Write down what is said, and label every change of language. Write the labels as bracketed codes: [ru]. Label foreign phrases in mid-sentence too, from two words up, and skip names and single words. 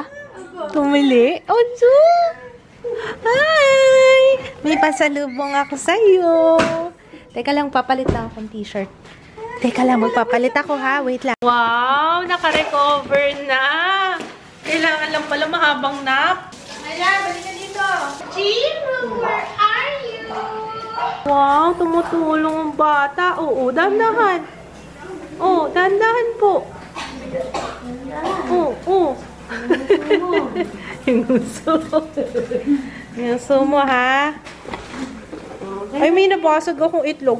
[tl] Tumili? Onso! Hi! May pasalubong ako sa'yo. Teka lang, papalit lang akong t-shirt. Teka lang, magpapalit ako ha. Wait lang. Wow! Naka-recover na! Kailangan lang pala mahabang nap. Hala, balik ka dito. [en] Jiro, where are you? [tl] Wow! Tumutulong ang bata. Oo, dandahan. Oo, dandahan po. Oo. Yung gusto. Yung gusto mo ha? Ay, may nabasag akong itlog.